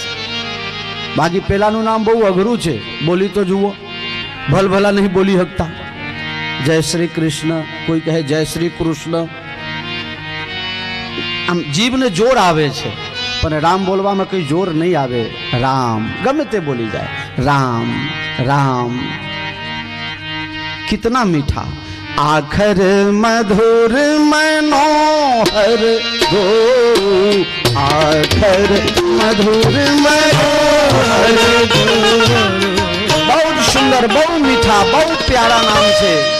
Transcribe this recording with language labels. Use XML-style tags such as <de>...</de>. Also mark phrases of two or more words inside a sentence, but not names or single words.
<gu>બાકી પેલાનું નામ બહુ અઘરું છે, બોલી તો જુઓ. ભલભલા નહીં બોલી શકતા. જય શ્રી કૃષ્ણ, કોઈ કહે જય શ્રી કૃષ્ણ. આમ જીભને જોર આવે છે, પણ રામ બોલવામાં કઈ જોર નહીં આવે. રામ ગમે તે બોલી જાય. રામ</gu> <hi>राम कितना मीठा. आखर मधुर मनोहर दो, आखर मधुर मनोहर दो. बहुत सुंदर, बहुत मीठा, बहुत प्यारा नाम છે.</hi>